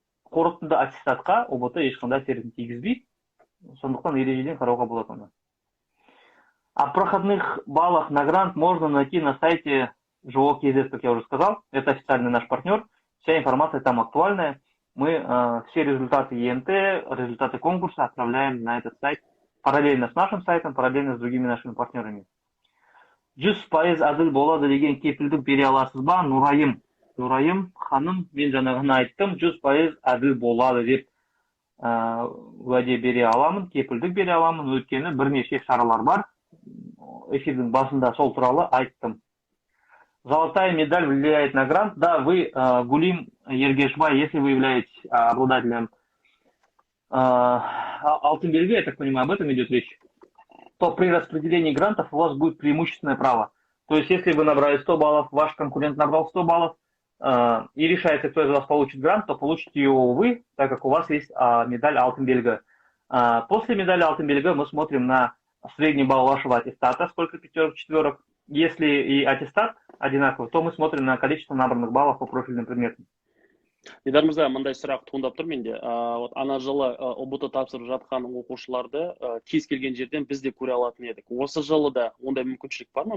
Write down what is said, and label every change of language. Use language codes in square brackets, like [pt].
[kk] Қорытынды аттестатқа УБТ ешқандай әсерін тигізбейді. Сондықтан ережеден қарауға болады оны. [ru] О проходных баллах на грант можно найти на сайте ЖО.КЗ, как я уже сказал. Это официальный наш партнер. Вся информация там актуальная. Мы все результаты ЕНТ, результаты конкурса отправляем на этот сайт параллельно с нашим сайтом, параллельно с другими нашими партнерами. [kk] 100% әділ болады деген кепілдік бере аласыз ба? Нұрайым ханым, мен жаңағыны айттым, 100% әділ болады деп уәде бере аламын, кепілдік бере аламын. Өйткені бірнеше шаралар бар. Эфирдің басында сол туралы айттым. [ru] Золотая медаль влияет на грант. Да, вы, Гулим Ергешбай, если вы являетесь обладателем алтын белги, я так понимаю, об этом идет речь, то при распределении грантов у вас будет преимущественное право. То есть, если вы набрали 100 баллов, ваш конкурент набрал 100 баллов, и решается, кто из вас получит грант, то получите его вы, так как у вас есть медаль алтын белги. После медали алтын белги мы смотрим на средний балл вашего аттестата, сколько пятерок, четверок. Если и аттестат одинаковый, то мы смотрим на количество набранных баллов по профильным предметам. [kk] Дидар мырза, мындай сұрақ туындап тұр менде. Ана жылы УБТ тапсырып жатқан оқушыларды кез келген жерден біз де көре алатын едік. Осы жылы да ондай мүмкіншілік бар ма?